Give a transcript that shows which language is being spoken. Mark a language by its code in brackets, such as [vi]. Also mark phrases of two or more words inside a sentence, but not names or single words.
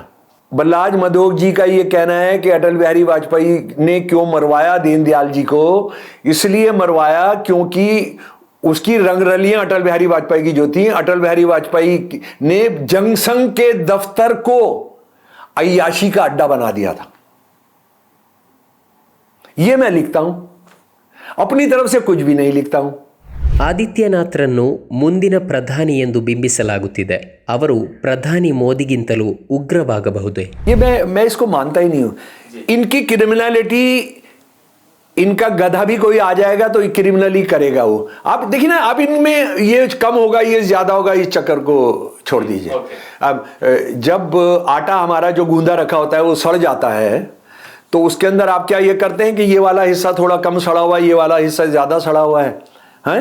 [hi] बलराज मधोक जी का यह कहना है कि अटल बिहारी वाजपेयी ने क्यों मरवाया दीनदयाल जी को, इसलिए मरवाया क्योंकि उसकी रंगरलियां अटल बिहारी वाजपेयी की जो थी, अटल बिहारी वाजपेयी ने जनसंघ के दफ्तर को अय्याशी का अड्डा बना दिया था। यह मैं लिखता हूं, अपनी तरफ से कुछ भी नहीं लिखता हूं। [kn] ಆದಿತ್ಯನಾಥ್ರನ್ನು ಮುಂದಿನ ಪ್ರಧಾನಿ ಎಂದು ಬಿಂಬಿಸಲಾಗುತ್ತಿದೆ. ಅವರು ಪ್ರಧಾನಿ ಮೋದಿಗಿಂತಲೂ ಉಗ್ರವಾಗಬಹುದೇ? [hi] ये मैं इसको मानता ही नहीं हूं। इनकी क्रिमिनलिटी, इनका गधा भी कोई आ जाएगा तो क्रिमिनली करेगा वो। आप देखिए ना, अब इनमें ये कम होगा ये ज्यादा होगा, इस चक्कर को छोड़ दीजिए। अब जब आटा हमारा जो गूंदा रखा होता है वो सड़ जाता है तो उसके अंदर आप क्या ये करते हैं कि ये वाला हिस्सा थोड़ा कम सड़ा हुआ है, ये वाला हिस्सा ज्यादा सड़ा हुआ है, हैं?